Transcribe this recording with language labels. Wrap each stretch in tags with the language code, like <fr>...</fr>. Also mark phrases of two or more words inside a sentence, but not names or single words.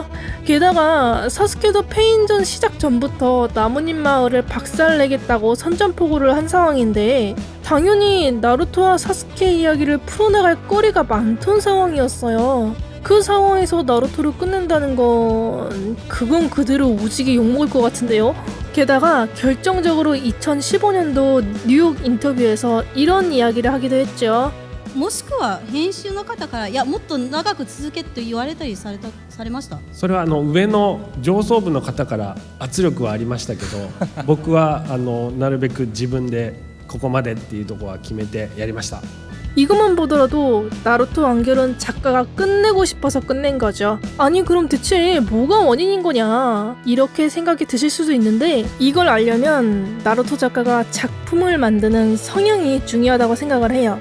<ko>게다가 사스케도 페인전 시작 전부터 나뭇잎 마을을 박살내겠다고 선전포고를 한 상황인데 당연히 나루토와 사스케 이야기를 풀어나갈 거리가 많던 상황이었어요. 그 상황에서 나루토를 끝낸다는 건 그건 그대로 오지게 욕먹을 것 같은데요. 게다가 결정적으로 2015년도 뉴욕 인터뷰에서 이런 이야기를 하기도 했죠.</ko> <ja>もしくは編集の方からいやもっと長く続けと言われたりされました。それは上の上層部の方から圧力はありましたけど僕はなるべく自分でここまでっていうところは決めてやりました。</ja> <ko>이것만 보더라도 나루토 완결은 작가가 끝내고 싶어서 끝낸 거죠. 아니 그럼 대체 뭐가 원인인 거냐 이렇게 생각이 드실 수도 있는데 이걸 알려면 나루토 작가가 작품을 만드는 성향이 중요하다고 생각을 해요.</ko>